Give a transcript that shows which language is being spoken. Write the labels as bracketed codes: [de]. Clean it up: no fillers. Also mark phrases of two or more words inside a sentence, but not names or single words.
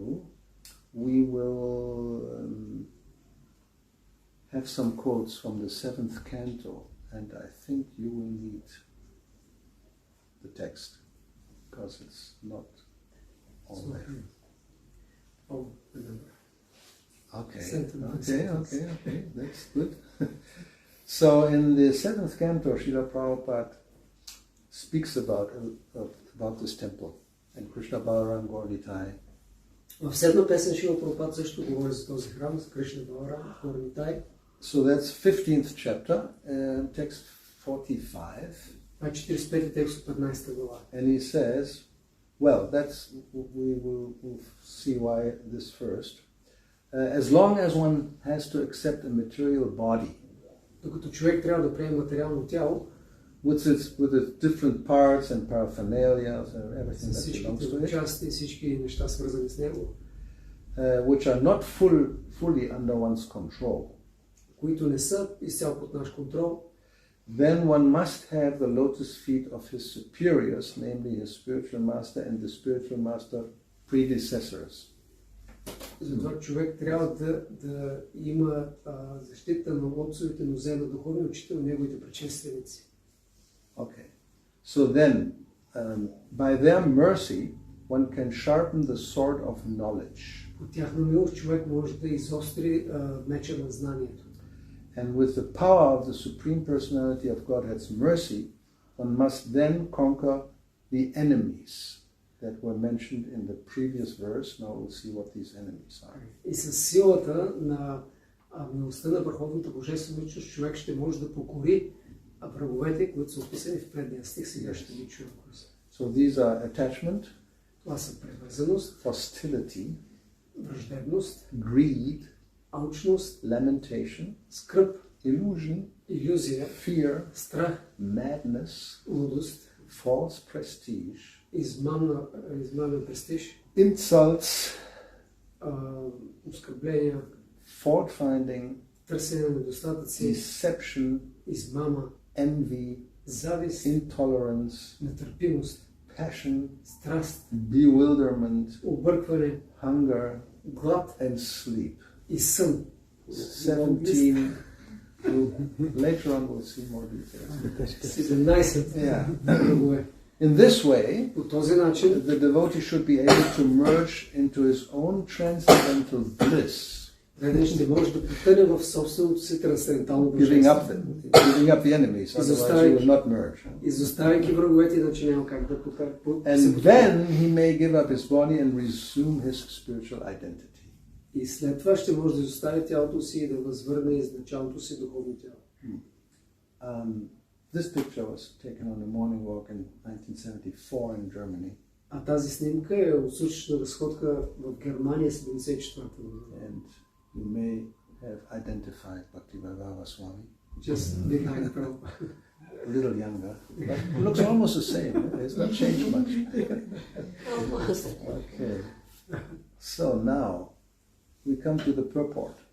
[en] We will have some quotes from the 7th canto, and I think you will need the text, because it's not all there. Okay, that's good. So in the 7th canto, Srila Prabhupada speaks about this temple, and Krishna Balaram Gauritai. [bg] В седма песен Шрила Прабхупад също говори за този храм, за Кришна Баларам, Горнитай. [en] So that's 15th chapter, text 45. [bg] 45 текст от 15 глава. [en] And he says, well, we will see why this first. As long as one has to accept a material body, [bg] докато човек трябва да приеме материално тяло, [en] with its different parts and paraphernalia and everything that belongs to it, [bg] части, всички неща свързани с него, [en] which are not fully under one's control, [bg] които не са изцяло под наш контрол, [en] then one must have the lotus feet of his superiors, namely his spiritual master and the spiritual master predecessors. [bg] Затова човек трябва да има защита на отцовите нозе на духовни учители, неговите предшественици. [en] Okay. So then, by their mercy, one can sharpen the sword of knowledge. [bg] По тяхна милост човек може да изостри меча на знанието. [en] And with the power of the Supreme Personality of Godhead's mercy, one must then conquer the enemies that were mentioned in the previous verse. Now we'll see what these enemies are. [bg] И със силата на милостта на Върховната Божествена личност човек ще може да покори враговете, които са описани в предния стих. Сега ще ги чуем. [en] So these are attachment, [bg] това са привързаност, [en] hostility, [bg] враждебност, [en] greed, [bg] алчност, [en] lamentation, [bg] скръб, [en] illusion, [bg] илюзия, [en] fear, [bg] страх, [en] madness, [bg] лудост, [en] false prestige, [bg] измамен престиж, [en] insults, [bg] оскърбления, [en] fault-finding, [bg] търсене на недостатъци, [en] deception, [bg] измама, [en] envy, [bg] завист, [en] intolerance, [bg] нетърпимост, [en] passion, [bg] страст, [en] bewilderment, [bg] объркване, [en] hunger, [bg] глад [en] and sleep. [bg] и сън. [en] 17. Later on we'll see more details. 17 Yeah. [bg] врагове. [en] In this way, [bg] По този начин [en] the devotee should be able to merge into his own transcendental bliss, [bg] веднъж не може да потъне в собственото си трансцендентално [en] giving [bg] божество. [en] up the enemies, otherwise you will not merge. [bg] Изоставяйки враговете, иначе няма как да [en] And then he may give up his body and resume his spiritual identity. [bg] И след това ще може да изостави тялото си и да възвърне изначалното си духовно тяло. [en] This picture was taken on a morning walk in 1974 in Germany. [bg] А тази снимка е от сутрешна разходка в Германия 74-та година. [en] And you may have identified Bhakti-yoga Swami. Just behind Prabhupada. A little younger, but looks almost the same. It's not changed much. Almost. Okay. So now we come to the purport.